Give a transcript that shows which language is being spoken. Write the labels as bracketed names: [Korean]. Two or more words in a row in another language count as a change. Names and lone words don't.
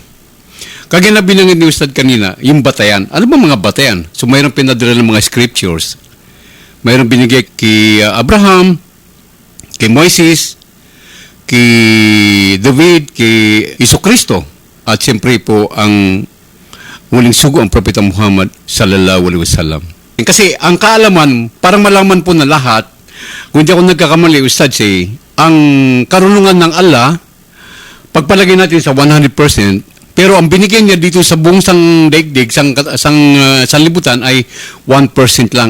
[Filipino] Kaya na binanggit ni Ustad kanina, yung batayan. Ano ba mga batayan? So mayroong pinadala ng mga scriptures. Mayroong binigay kay Abraham, kay Moises, kay David, kay Jesucristo. At siyempre po ang huling sugo ang Propeta Muhammad [Arabic] صلى الله عليه وسلم. [Filipino] Kasi ang kaalaman, parang malaman po na lahat, kung hindi ako nagkakamali, Ustad, ang karunungan ng Allah, pagpalagay natin sa 100%, pero ang binigyan niya dito sa buong daigdig, sanlibutan ay 1% lang.